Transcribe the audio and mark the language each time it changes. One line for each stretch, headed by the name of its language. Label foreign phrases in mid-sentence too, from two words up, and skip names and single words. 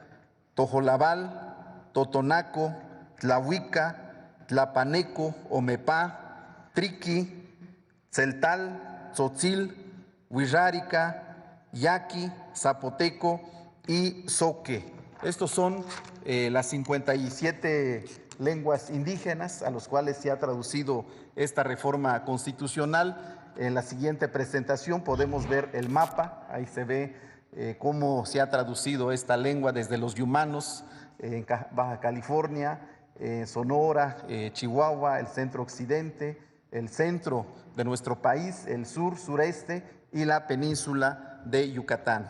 Spanish: Tojolabal, Totonaco, Tlahuica, Tlapaneco, Omepá, Triqui, Tzeltal, Tzotzil, Huirrárica, Yaqui, Zapoteco y Zoque. Estos son las 57 lenguas indígenas a los cuales se ha traducido esta reforma constitucional. En la siguiente presentación podemos ver el mapa, ahí se ve cómo se ha traducido esta lengua desde los yumanos, en Baja California, Sonora, Chihuahua, el centro occidente, el centro de nuestro país, el sur, sureste y la península de Yucatán.